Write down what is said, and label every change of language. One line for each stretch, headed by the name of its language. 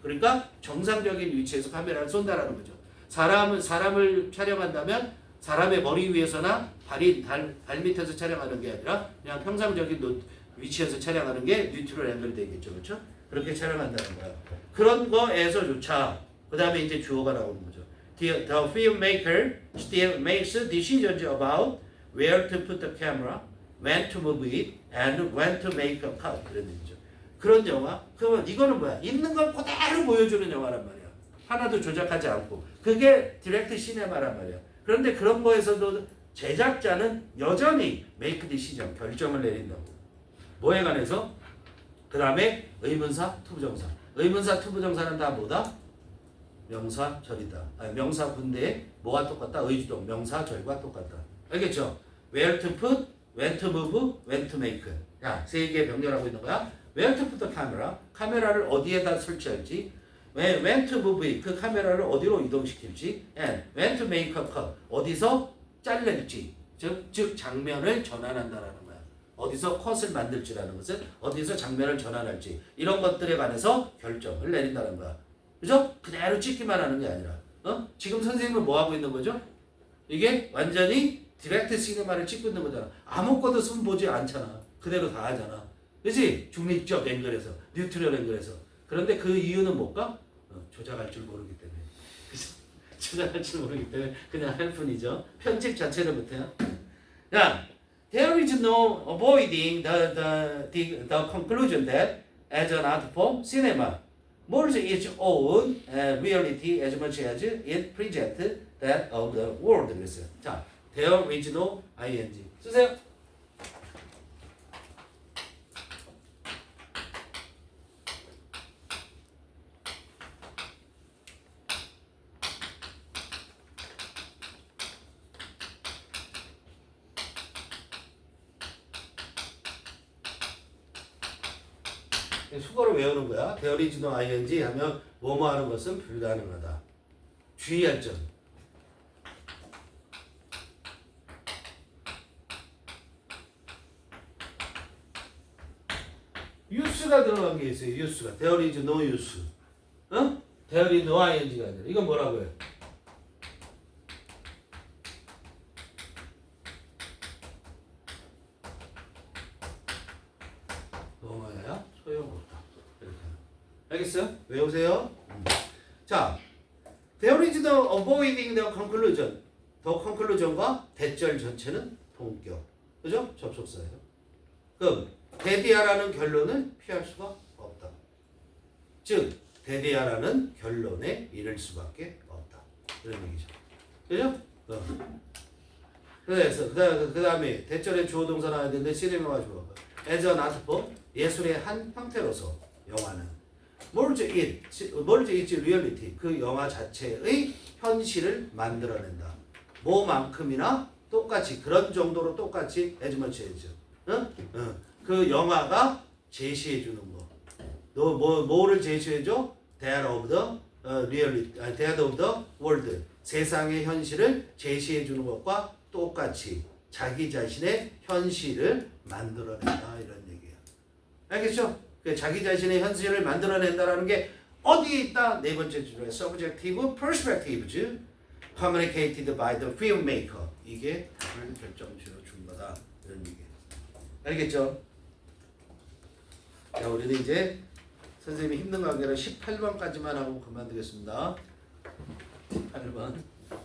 Korean: 그러니까 정상적인 위치에서 카메라를 쏜다라는 거죠. 사람을 촬영한다면 사람의 머리 위에서나 발 밑에서 촬영하는 게 아니라 그냥 평상적인 위치에서 촬영하는 게 뉴트럴 앵글이 되겠죠. 그렇죠? 그렇게 촬영한다는 거야. 그런 거에서조차 그 다음에 이제 주어가 나오는 거죠.
English: The filmmaker still makes decisions about where to put the camera, when to move it, and when to make a cut.
Korean: 그런 얘기죠. 그런 영화. 그러면 이거는 뭐야? 있는 걸 그대로 보여주는 영화란 말이야. 하나도 조작하지 않고. 그게 디렉트 시네마란 말이야. 그런데 그런 거에서도 제작자는 여전히
English: make decision,
Korean: 결정을 내린다고. 뭐에 관해서? 그 다음에 의문사, 투부정사. 의문사, 투부정사는 다 뭐다? 명사, 절이다. 명사 군대에 뭐가 똑같다? 의주동, 명사, 절과 똑같다. 알겠죠?
English: Where to put, when to move, when to make. 야, 세 개 병렬하고 있는 거야. Where to put the camera,
Korean: 카메라를 어디에다 설치할지.
English: When to move it,
Korean: 그 카메라를 어디로 이동시킬지.
English: And when to make a cut,
Korean: 어디서 잘릴지. 즉 장면을 전환한다라는 거야. 어디서 컷을 만들지라는 것은 어디서 장면을 전환할지. 이런 것들에 관해서 결정을 내린다는 거야. 그죠? 그대로 찍기만 하는 게 아니라. 지금 선생님은 뭐 하고 있는 거죠? 이게 완전히 디렉트 시네마를 찍고 있는 거잖아. 아무것도 손 보지 않잖아. 그대로 다 하잖아. 그치? 중립적 앵글에서, 뉴트럴 앵글에서. 그런데 그 이유는 뭘까? 조작할 줄 모르기 때문에. 그죠? 조작할 줄 모르기 때문에 그냥 할 뿐이죠. 편집 자체를 못해요.
English: 자, there is no avoiding the conclusion that as an art form, cinema molds its own reality as much as it presents that of the world.
Korean: 그랬어요. 자,
English: there is no ing.
Korean: 쓰세요. 수거를 외우는 거야.
English: There is no ing
Korean: 하면 뭐뭐 하는 것은 불가능하다. 주의할 점. use가 들어간 게 있어요.
English: use가. There is no use. There is no ing가 아니라.
Korean: 이건 뭐라고요? 뭐야? 소용없다. 이렇게. 알겠어요? 외우세요.
English: 자, there is no avoiding the conclusion.
Korean: 더 conclusion과 대절 전체는 동격. 그죠? 접속사예요. 그럼 데디아라는 결론을 피할 수가 없다. 즉 데디아라는 결론에 이를 수밖에 없다. 그런 얘기죠. 그죠? 그래서 그 다음에 대절에 주어 동사 나와야 되는데 시네마가 주어.
English: as an art form,
Korean: 예술의 한 형태로서 영화는
English: molds its reality,
Korean: 그 영화 자체의 현실을 만들어낸다. 뭐만큼이나 똑같이 그런 정도로 똑같이
English: as much as.
Korean: 그 영화가 제시해 주는 거. 뭐를 제시해 줘?
English: That of the reality, that of the world.
Korean: 세상의 현실을 제시해 주는 것과 똑같이 자기 자신의 현실을 만들어낸다 이런 얘기야. 알겠죠? 자기 자신의 현실을 만들어낸다라는 게 어디에 있다? 네 번째 줄에
English: subjective perspectives communicated by the filmmaker.
Korean: 이게 답을 결정지어 준 거다 이런 얘기야. 알겠죠? 자, 우리는 이제 선생님이 힘든 관계라 18번까지만 하고 그만두겠습니다. 18번.